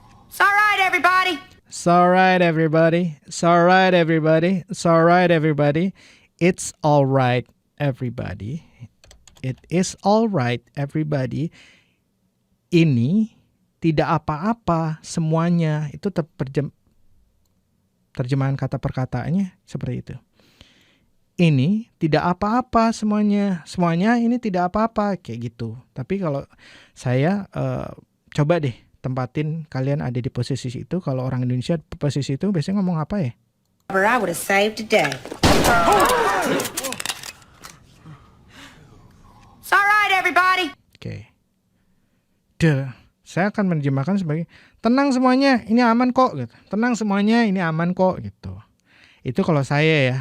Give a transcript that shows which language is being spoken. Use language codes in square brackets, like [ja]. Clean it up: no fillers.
[en] It's all right, everybody. It's all right, everybody. It's all right, everybody. It's all right, everybody. It's all right, everybody. It is all right, everybody. [id] Ini tidak apa-apa semuanya. Itu terjemahan kata perkataannya seperti itu. Ini tidak apa-apa semuanya. Semuanya ini tidak apa-apa kayak gitu. Tapi kalau saya coba deh tempatin kalian ada di posisi itu. Kalau orang Indonesia posisi itu biasanya ngomong apa ya? [en] I would have saved the day. It's all right, everybody. Oke. [id] Saya akan menerjemahkan sebagai tenang semuanya, ini aman kok gitu. Tenang semuanya, ini aman kok gitu. Itu kalau saya ya.